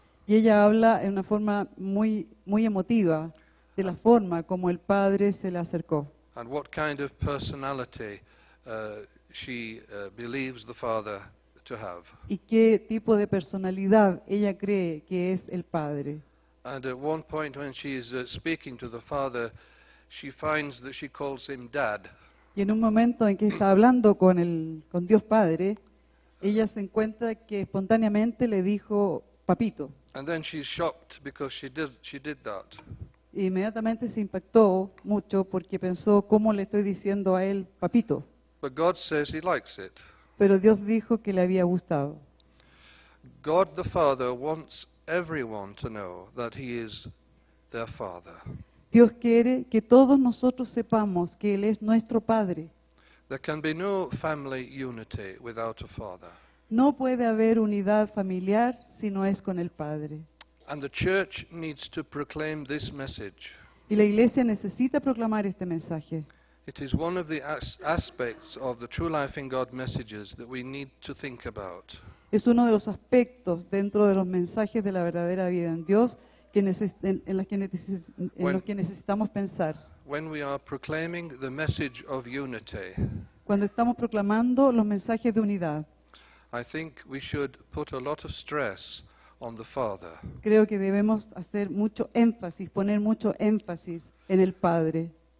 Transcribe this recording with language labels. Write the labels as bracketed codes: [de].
[es] Y ella habla en una forma muy emotiva de la forma como el Padre se le acercó. [en] And what kind of personality she believes the Father to have. [es] Y qué tipo de personalidad ella cree que es el Padre. [en] And at one point when she is speaking to the Father, she finds that she calls him Dad. [es] Y en un momento en que está hablando con Dios Padre, ella se encuentra que espontáneamente le dijo papito. [en] And then she's shocked because she did that. [es] E inmediatamente se impactó mucho porque pensó, ¿cómo le estoy diciendo a él papito? [en] But God says he likes it. [es] Pero Dios dijo que le había gustado. [en] God the Father wants everyone to know that he is their Father. [es] Dios quiere que todos nosotros sepamos que Él es nuestro Padre. [en] There can be no family unity without a father. [es] No puede haber unidad familiar si no es con el Padre. [en] And the church needs to proclaim this message. [es] Y la Iglesia necesita proclamar este mensaje. [en] It is one of the aspects of the True Life in God messages that we need to think about. [es] Es uno de los aspectos dentro de los mensajes de la verdadera vida en Dios en los que necesitamos pensar. [en] When we are proclaiming the message of unity, [es] Cuando estamos proclamando los mensajes de unidad, [en] I think we should put a lot of stress on the Father. [es] creo que debemos hacer mucho énfasis, poner mucho énfasis en el Padre.